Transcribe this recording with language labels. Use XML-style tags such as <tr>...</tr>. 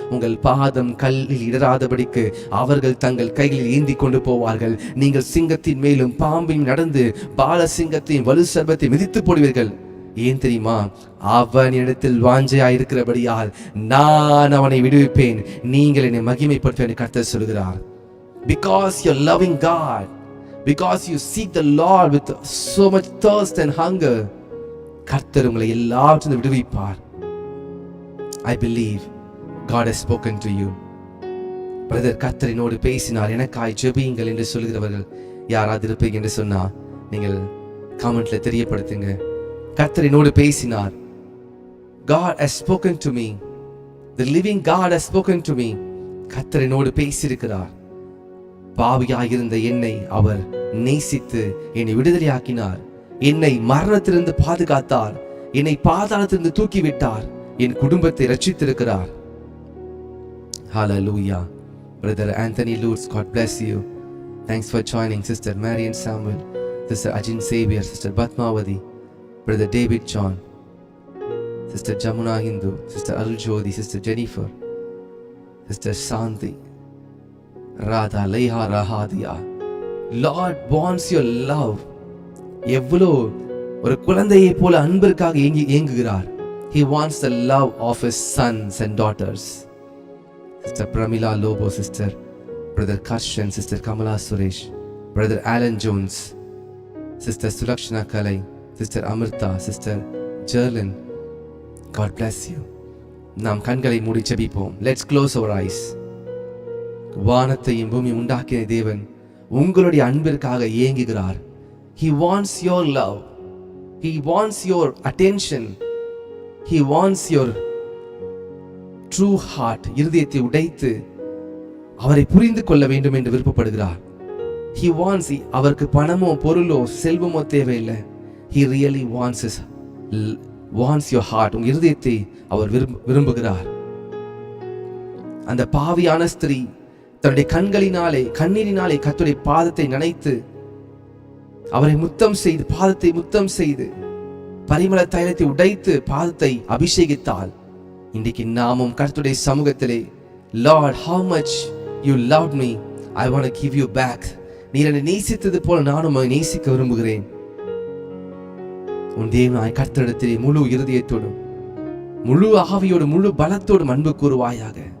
<ta>உங்கள் பாதம் கல்லில் இடராதபடிக்கு அவர்கள் தங்கள் கைகளில் ஏந்தி கொண்டு போவார்கள். நீங்கள் சிங்கத்தின் மேலும் பாம்பின் நடந்து பால சிங்கத்தையும் வலு சர்பத்தை மிதித்து போடுவீர்கள். ஏன் தெரியுமா? அவன் இடத்தில் வாஞ்சையாயிருக்கிறபடியால் நான் அவனை விடுவிப்பேன், நீங்கள் என்னை மகிமைப்படுத்துவேன் கர்த்தர் சொல்கிறார்.</ta> <en>Because you're loving God, because you seek the Lord with so much thirst and hunger,</en> <ta>கர்த்தர் உங்களை எல்லாவற்றிலும் விடுவிப்பார்.</ta> <en>I believe God has spoken to you.</en> <ta>Brother, கர்த்தர் என்னோடு பேசினார், எனக்காய் ஜெபியுங்கள் என்று சொல்கிறவர்கள் யாராவது இருப்பீங்க என்று சொன்னா நீங்கள் கமெண்ட்ல தெரியப்படுத்துங்க. கர்த்தர் என்னோடு பேசினார்.</ta> <en>God has spoken to me. The living God has spoken to me.</en> <ta>கர்த்தர் என்னோடு பேசியிருக்கிறார். பாவியாயிருந்த என்னை அவர் நேசித்து என்னை விடுதலையாக்கினார். என்னை மரணத்திலிருந்து பாதுகாத்தார். என்னை பாதாளத்திலிருந்து தூக்கிவிட்டார். என் குடும்பத்தை ரட்சித்திருக்கிறார். Hallelujah.</ta> <en>Brother Anthony Lutz, God bless you. Thanks for joining. Sister Marian Samuel, Sister Ajin Xavier, Sister Batmavati, Brother David John, Sister Jamuna Hindu, Sister Aljodi, Sister Jennifer, Sister Santi, Radha Leha Rahadia. Lord wants your love.</en> <ta>எவ்வளோ ஒரு குழந்தையை போல அன்பிற்காக ஏங்குகிறார்.</ta> <en>He wants the love of his sons and daughters. Sister Pramila Lobo, Sister Brother Karshan, Sister Kamala Suresh, Brother Alan Jones, Sister Sulakshana Kalai, Sister Amrita, Sister Jerlin. God bless you.</en> <ta>நாம் கண்களை மூடி ஜெபிப்போம்.</ta> <en>Let's close our eyes.</en> <ta>வானத்தையும் பூமி உண்டாக்கின தேவன் உங்களுடைய அன்பிற்காக ஏங்குகிறார்.</ta> <en>He wants your love. He wants your attention. He wants your true heart.</en> <ta>இருதயத்தை உடைத்து அவரை புரிந்து கொள்ள வேண்டும் என்று விருப்பப்படுகிறார்.</ta> <en>He wants,</en> <ta>அவருக்கு பணமோ பொருளோ செல்வமோ தேவையில்லை.</ta> <en>He really wants your heart.</en> <ta>உங்க இருதயத்தை அவர் விரும்புகிறார். அந்த பாவியான ஸ்திரீ தன்னுடைய கண்ணீரினாலே கர்த்தருடைய பாதத்தை நனைத்து அவரை முத்தம் செய்து, பாதத்தை முத்தம் செய்து பரிமள தைலத்தை உடைத்து பாதத்தை அபிஷேகித்தால், இன்றைக்கு நாமும் கர்த்தருடைய சமூகத்திலே,</ta> <en>Lord, how much you loved me, I want to give you back.</en> <ta>நீர் என்னை நேசித்தது போல நானும் நேசிக்க விரும்புகிறேன். உன் தேவனாய் கர்த்தரிடத்திலே முழு இருதயத்தோடும் முழு ஆவியோடும் முழு பலத்தோடும் அன்பு கூறுவாயாக.</ta>